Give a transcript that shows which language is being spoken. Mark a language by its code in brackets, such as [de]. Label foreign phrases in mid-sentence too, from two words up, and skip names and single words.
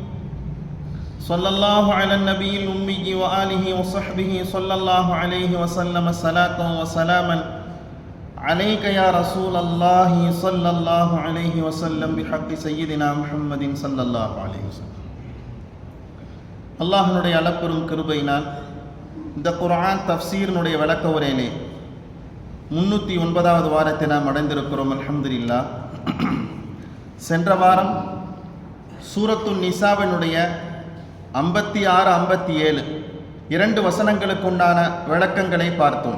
[ar] صلى الله على النبي الأمي وآله وصحبه صلى الله عليه وسلم صلاة وسلاما عليك يا رسول الله صلى الله عليه وسلم بحق سيدنا محمد صلى الله عليه وسلم. [ta] அல்லாஹ்னுடைய அளப்பெரும் கிருபையினால் இந்த குர்ஆன் தஃப்சீரினுடைய விளக்க உரையிலே 309வது வாரத்தை நாம் அடைந்திருக்கிறோம். [ar] الحمد لله. [ta] சென்ற வாரம் சூரத்துன் நிசாவினுடைய 56, 57 2 வசனங்களுக்கு உண்டான விளக்கங்களை பார்த்தோம்.